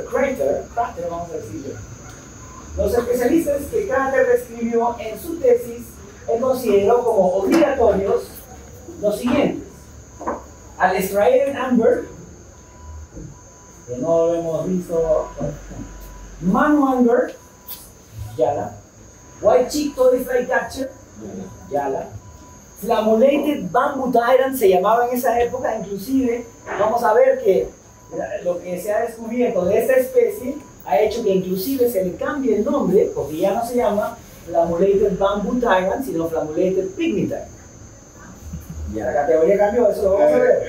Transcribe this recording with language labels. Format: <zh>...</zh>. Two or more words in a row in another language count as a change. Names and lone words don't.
<es>Crater, vamos a decirlo. Los especialistas que Crater describió en su tesis, él consideró como obligatorios los siguientes: al Striated Amber, que no lo hemos visto, Manu Amber, Yala, White Cheek Toady Flycatcher, Yala, Flammulated Bamboo Tyrant se llamaba en esa época. Inclusive vamos a ver que lo que se ha descubierto de esta especie ha hecho que inclusive se le cambie el nombre, porque ya no se llama Flammulated Bamboo Tyrant, sino Flammulated Pygmy Tyrant. La categoría cambió, eso lo vamos a ver.</es>